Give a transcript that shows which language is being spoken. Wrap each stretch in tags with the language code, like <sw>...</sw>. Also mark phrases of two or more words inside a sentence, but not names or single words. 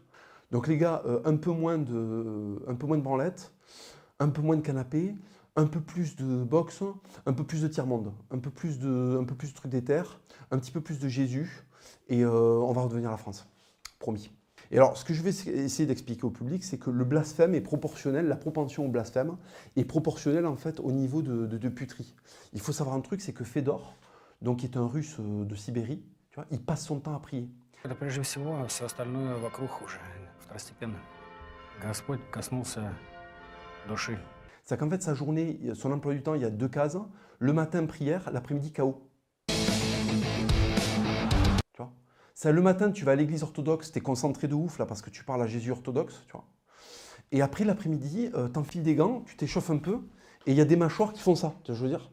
<fr>Donc les gars, un peu moins de branlettes, un peu moins de canapé, un peu plus de boxe, un peu plus de tiers-monde, un peu plus de trucs d'éther, un petit peu plus de Jésus, et on va redevenir la France, promis. Et alors, ce que je vais essayer d'expliquer au public, c'est que le blasphème est proportionnel, la propension au blasphème est proportionnelle en fait au niveau de puterie. Il faut savoir un truc, c'est que Fédor, donc qui est un russe de Sibérie, tu vois, il passe son temps à prier.</fr> <ru>Это прежде всего, все остальное вокруг уже второстепенно. Господь коснулся души.</ru> <fr>C'est qu'en fait, sa journée, son emploi du temps, il y a 2 cases. Le matin, prière, l'après-midi, chaos. Tu vois? Ça, le matin, tu vas à l'église orthodoxe, tu es concentré de ouf là parce que tu parles à Jésus orthodoxe, tu vois. Et après l'après-midi, t'enfiles des gants, tu t'échauffes un peu, et il y a des mâchoires qui font ça, tu vois, je veux dire.</fr>